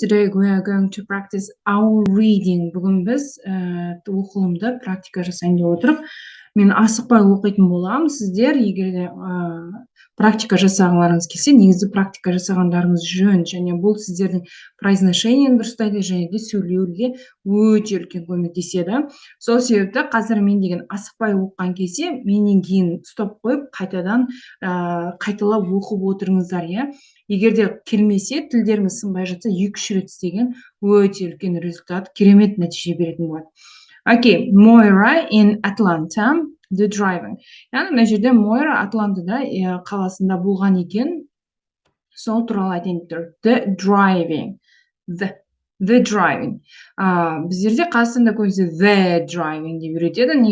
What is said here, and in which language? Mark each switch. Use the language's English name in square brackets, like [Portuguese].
[English] Today we are going to practice our reading. [Kazakh] Бүгін біз оқылымды практика жасайын деп отырып, мен асықпай оқитын боламын. Сіздер егер де практика жасағыларыңыз келсе, негізі практика жасағандарыңыз жөн, және бұл сіздердің произношениені дұрыстайды, және де сөйлеуге өте үлкен көмектеседі. Сол себепті қазір мен деген асықпай оқыған кезде, менен кейін стоп қойып, қайтадан қайталап оқып отырыңыздар, иә. Егер де келмесе, тілдеріңіз сынбай жатса, 2-3 рет істеген өте үлкен результат, керемет нәтиже беретін болады. [English] Okay, Moira in Atlanta, the driving. [Kazakh] Яғни мына жерде Moira Атлантада қаласында болған екен. Сол туралы айтайын деп тұр. [English] The driving. The driving. [Kazakh] Біздерде Қазақстанда көбінесе [English] the driving [Kazakh] деп үйретеді.